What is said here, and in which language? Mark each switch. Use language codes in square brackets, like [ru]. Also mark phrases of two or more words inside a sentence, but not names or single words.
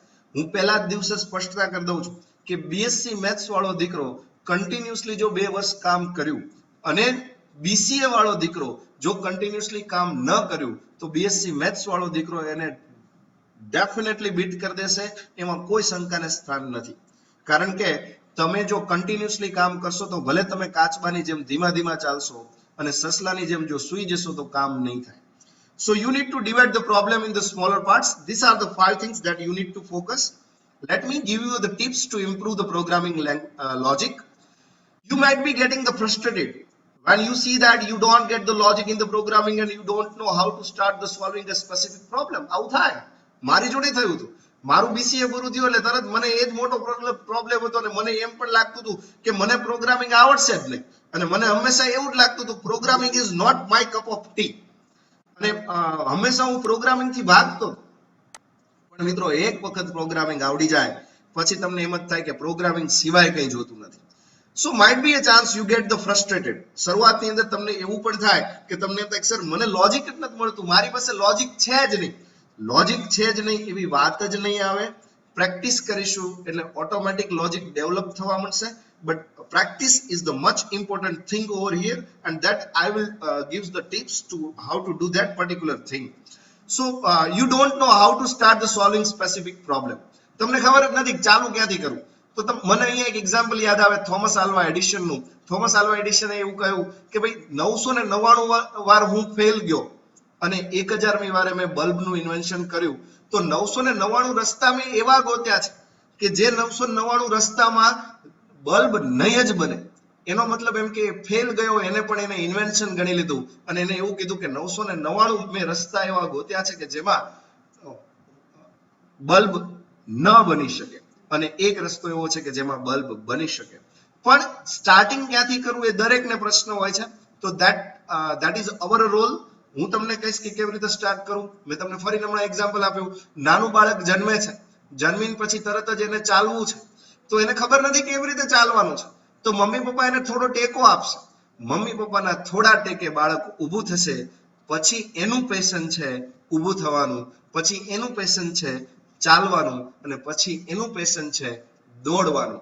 [gu] હું પહેલા જ દિવસે સ્પષ્ટતા કરી દઉં છું કે [en] BSc maths [gu] વાળો દીકરો કન્ટિન્યુઅસલી જો 2 વર્ષ કામ કર્યું અને બીસીએ વાળો દીકરો જો કન્ટિન્યુઅસલી કામ ન કર્યું તો [en] BSc maths [gu] વાળો દીકરો એને [en] definitely beat [gu] કરી દેશે, એમાં કોઈ શંકાને સ્થાન નથી. કારણ કે તમે જો કન્ટિન્યુઅસલી કામ કરશો તો ભલે તમે કાચબાની જેમ ધીમા ચાલશો અને સસલાની જેમ જો સૂઈ જશો તો કામ નહીં થાય. [en] So you need to divide the problem in the smaller parts. These are the 5 things that you need to focus. Let me give you the tips to improve the programming logic. You might be getting the frustrated when you see that you don't get the logic in the programming and you don't know how to start the solving a specific problem. [gu] આવું થાય. મારી જોડે થયું હતું. મારું BCA પૂરું થયું એટલે તરત મને એ જ મોટો પ્રોબ્લેમ હતો અને મને એમ પણ લાગતું હતું કે મને પ્રોગ્રામિંગ આવડશે જ નહીં અને મને હંમેશા એવું જ લાગતું હતું [en] programming is not my cup of tea [gu] અને હંમેશા હું પ્રોગ્રામિંગ થી ભાગતો. પણ મિત્રો એક વખત પ્રોગ્રામિંગ આવડી જાય પછી તમને એમ જ થાય કે પ્રોગ્રામિંગ સિવાય કંઈ જોતું નથી. [en] So might be a chance you get the frustrated. [gu] શરૂઆતની અંદર તમને એવું પણ થાય કે તમને એમ થાય સર મને લોજિક જ નથી મળતું, મારી પાસે લોજિક છે જ નહીં. લોજિક છે જ નહીં એવી વાત જ નહીં આવે. પ્રેક્ટિસ કરીશું એટલે [en] automatic logic develop [gu] થવા મળશે. [en] But practice is the much important thing over here, and that I will give the tips to how to do that particular thing. So you don't know how to start the solving specific problem. [gu] તમને ખબર જ નથી ચાલુ ક્યાંથી કરવું. તો મને અહીંયા એક એક્ઝામ્પલ યાદ આવે થોમસ આલ્વા એડિશન નું. થોમસ આલ્વા એડિશને એવું કહ્યું કે ભાઈ 999 વાર હું ફેલ ગયો અને 1000મી વારે મેં બલ્બનું ઇન્વેન્શન કર્યું. તો 999 રસ્તા મેં એવા ગોત્યા છે કે જે 999 રસ્તામાં બલ્બ નહીં જ બને. એનો મતલબ એમ કે ફેલ ગયો એને પણ એને ઇન્વેન્શન ગણી લીધું અને એને એવું કીધું કે 999 મેં રસ્તા એવા ગોત્યા છે કે જેમાં બલ્બ ન બની શકે અને એક રસ્તો એવો છે કે જેમાં બલ્બ બની શકે. પણ સ્ટાર્ટિંગ ક્યાંથી કરવું એ દરેકને પ્રશ્ન હોય છે. [en] તો that is our role. [gu] હું તમને કહીશ કે કેવી રીતે સ્ટાર્ટ કરું. મેં તમને ફરી હમણાં એક્ઝામ્પલ આપ્યું. નાનું બાળક જન્મે છે, જન્મીને પછી તરત જ એને ચાલવું છે તો એને ખબર નથી કેવી રીતે ચાલવાનું છે. તો મમ્મી પપ્પા એને થોડો ટેકો આપશે. મમ્મી પપ્પાના થોડા ટેકે બાળક ઊભું થશે. પછી એનું પેશન છે ઊભું થવાનું, પછી એનું પેશન છે ચાલવાનું અને પછી એનું પેશન છે દોડવાનું.